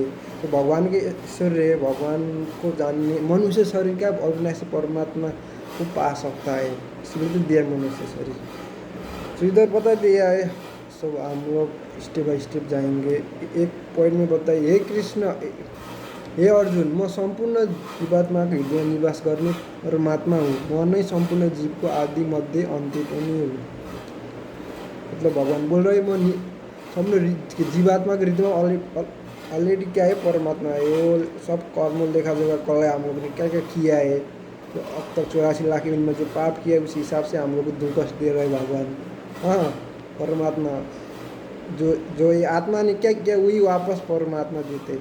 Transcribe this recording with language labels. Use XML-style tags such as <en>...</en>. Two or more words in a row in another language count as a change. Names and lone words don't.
<hi>तो भगवान के ईश्वर है, भगवान को जानने मनुष्य शरीर क्या अविनाशी परमात्मा को पा सकता है, इसलिए तो दिया मनुष्य शरीर। तो इधर बता दिया है, सब हम लोग</hi> <en>step by step</en> <hi>जाएंगे। एक पॉइंट में बताइए, हे कृष्ण हे अर्जुन,</hi> <ne>म सम्पूर्ण जीवात्माको हृदय निवास गर्ने परमात्मा हुँ, म नै सम्पूर्ण जीवको आदि मध्य अन्त्य पनि हुँ।</ne> <hi>मतलब भगवान बोल रहे म सम्पूर्ण जीवात्मा के हृदय में ऑलरेडी क्या है, परमात्मा है। वो सब कर्म देखा जाएगा कल हम लोग ने क्या क्या किया है, तो अब तक 84 लाख में जो पाप किया है उस हिसाब से हम लोग को दुख दे रहे भगवान। हाँ, परमात्मा जो जो ये आत्मा ने क्या किया वही वापस परमात्मा देते।</hi>